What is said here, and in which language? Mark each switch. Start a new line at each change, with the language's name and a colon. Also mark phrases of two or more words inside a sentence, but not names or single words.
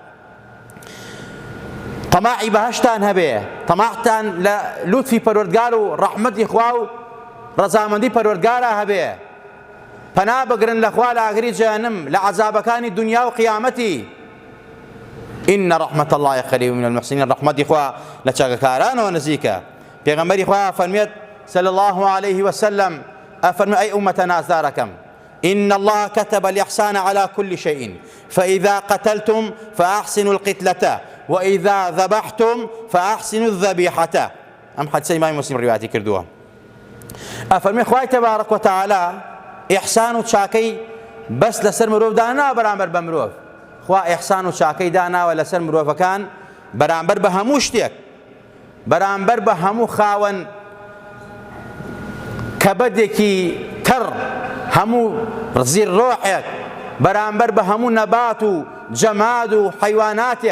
Central Kurdish: تەماعی بەهەشتان هەبێ، تەماعتان لە لوتفی پەروەردگار و ڕەحمەتی خوا و ڕەزامەندی پەروەردگارە هەبێ، پەنا بگرن لە خوا لە ئاگری جەهەنەم، لە عەزابەکانی دونیا و قیامەتی.
Arabic: إن رحمة الله قريب من المحسنين.
Central Kurdish: رحمتي خوا لچاکەکارانەوە نزیکە. پێغەمبەری خوا فەرمێت
Arabic: صلى الله عليه وسلم
Central Kurdish: ئەفەرمێ ئەی ئومەتە نازدارەکەم
Arabic: إن الله كتب الإحسان على كل شيء فإذا قتلتم فأحسنوا القتلة وإذا ذبحتم فأحسنوا الذبيحة.
Central Kurdish: ئەم حەدیسەی ئیمامی موسلیم ڕیواەتی کردووە. ئەفەرمێ خوای تەبارەک وتەعالا ئیحسان و چاکەی بەس لەسەر مرۆڤ دانا بەرامبەر بە مرۆڤ، خوا ئیحسان و چاکەی داناوە لەسەر مرۆڤەکان بەرامبەر بە هەموو شتێک، بەرامبەر بە هەموو خاوەن کەبەدێکی کەڕ، هەموو زیر ڕۆحێک، بەرامبەر بە هەموو نەبات و جەماد و حەیواناتێک.